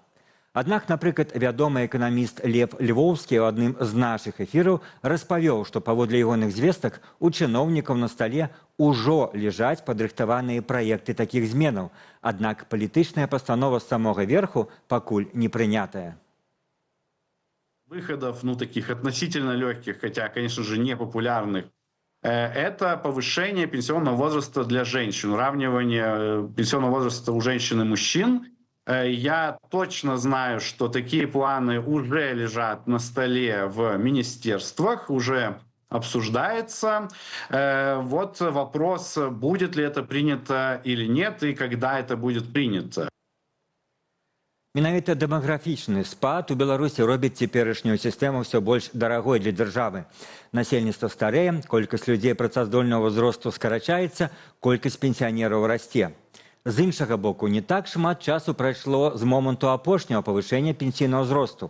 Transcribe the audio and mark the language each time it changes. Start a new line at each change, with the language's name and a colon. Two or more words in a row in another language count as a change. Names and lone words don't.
Belarusian: Аднак, напрыклад, вядомы эканаміст Лев Львоўскі ў адным з нашых эфіраў распавёў, што паводле ягоных звестак у чыноўнікаў на стале ўжо ляжаць падрыхтаваныя праекты такіх зменаў, аднак палітычная пастанова з самога верху пакуль не прынятая.
Russian: Выходов, таких относительно легких, хотя, конечно же, не популярных, это повышение пенсионного возраста для женщин, уравнивание пенсионного возраста у женщин и мужчин. Я точно знаю, что такие планы уже лежат на столе в министерствах, уже обсуждается. Вот вопрос, будет ли это принято или нет, и когда это будет принято.
Belarusian: Менавіта дэмаграфічны спад у Беларусі робіць цяперашнюю сістэму ўсё больш дарагой для дзяржавы. Насельніцтва старэе, колькасць людзей працаздольнага ўзросту скарачаецца, колькасць пенсіянераў расце. З іншага боку, не так шмат часу прайшло з моманту апошняга павышэння пенсійнага ўзросту.